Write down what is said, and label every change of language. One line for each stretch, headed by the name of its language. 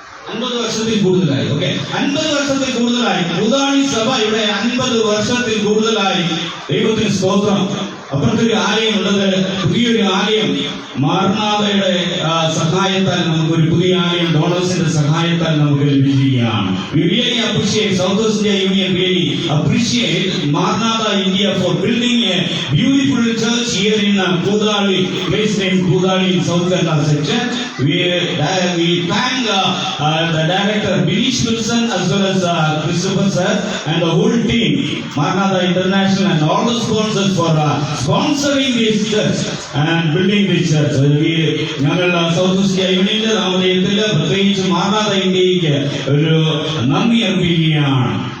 Malayalam: 50 വർഷത്തിൽ കൂടുതലായി. ഓക്കെ, 50 വർഷത്തിൽ കൂടുതലായി. കൂതാളി സഭ ഇവിടെ 50 വർഷത്തിൽ കൂടുതലായി. ദൈവത്തിന് സ്തോത്രം. അപ്പുറത്തൊരു ആലയമുള്ളത്, പുതിയൊരു ആലയം മാർനാഥയുടെ സഹായത്താൽ നമുക്കൊരു പുതിയ ആലയം ഡോണേഴ്സിന്റെ സഹായത്താൽ നമുക്ക് ലഭിച്ചിരിക്കുകയാണ്.
English: We really appreciate South West India Union, really appreciate Marnatha India for building a beautiful church here in Kudali, place named Kudali in South Kerala section. We thank the director Bilish Wilson as well as Christopher sir and the whole team, Marnatha International and all the sponsors for sponsoring this church and building this church.
Malayalam: ഞങ്ങൾ south India യൂണിയന്റെ നാമധേയത്തിൽ പ്രത്യേകിച്ച് മാർനാഥ ഇന്ത്യക്ക് ഒരു നന്ദി അർപ്പിക്കുകയാണ്.